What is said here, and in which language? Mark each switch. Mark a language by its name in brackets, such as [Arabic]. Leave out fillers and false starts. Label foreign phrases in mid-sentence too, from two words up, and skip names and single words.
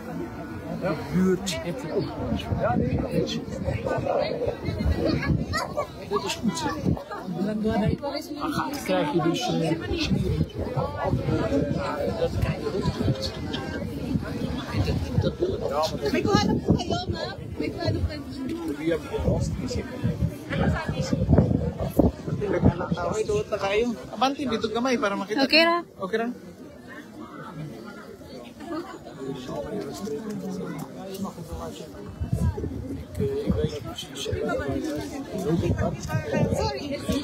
[Dutch] De buurt heeft het ook. Ja, nee, dat is goed. Dat is goed. Dan krijg je dus dat krijg je ook. [Filipino] May kuha po kayo, ma'am. May kuha po kayo. [Cebuano] Okay, tuot na kayo. Abanti, dito gamay para makita. Okay ra. Okay ra. Sorry.